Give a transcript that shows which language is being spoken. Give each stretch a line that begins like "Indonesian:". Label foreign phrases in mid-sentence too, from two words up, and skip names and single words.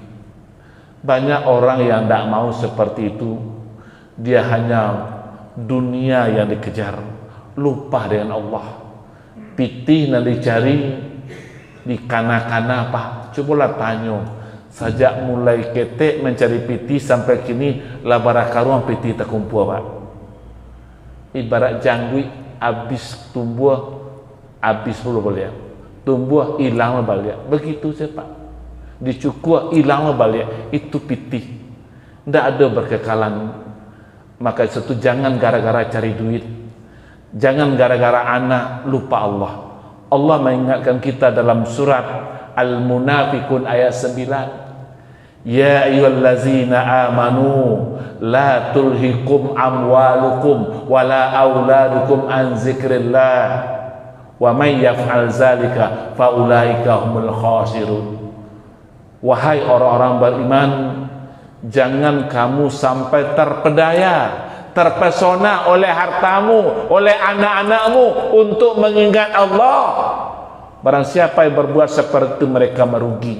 Indonesian: Banyak orang yang tidak mau seperti itu. Dia hanya dunia yang dikejar, lupa dengan Allah.
Minangkabau: Pitih yang dicari di kana-kana, Pak. Cobalah tanya, sejak mulai ketek mencari pitih sampai kini labara karuang pitih terkumpul, Pak.
Indonesian: Ibarat janggut habis tumbuh, habis dulu balik, tumbuh hilang balik, begitu saja, Pak. Dicukur hilang balik, itu pitih, tidak ada berkekalan. Maka itu jangan gara-gara cari duit, jangan gara-gara anak lupa Allah. Allah mengingatkan kita dalam surat Al-Munafiqun ayat 9,
Arabic: يا أيها الذين آمنوا لا تلهكم أموالكم ولا أولادكم عن ذكر الله ومن يفعل ذلك فأولئك هم الخاسرون.
Indonesian: Wahai orang-orang beriman, jangan kamu sampai terpedaya, terpesona oleh hartamu, oleh anak-anakmu untuk mengingat Allah. Barang siapa yang berbuat seperti itu, mereka merugi.